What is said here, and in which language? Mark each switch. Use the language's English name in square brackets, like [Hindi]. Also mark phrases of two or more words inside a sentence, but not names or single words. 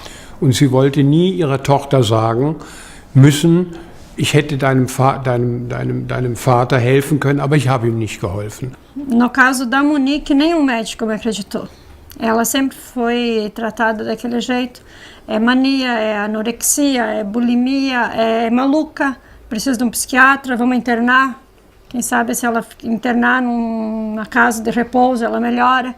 [German] Und sie wollte nie ihrer Tochter sagen müssen, ich hätte deinem Vater helfen können, aber ich habe ihm nicht geholfen. [Portuguese] No caso da Monique, nenhum médico me acreditou. Ela sempre foi tratada daquele jeito. É mania, é anorexia, é bulimia, é maluca, precisa de um psiquiatra, vamos internar. Quem sabe se ela internar numa casa de repouso, ela melhora.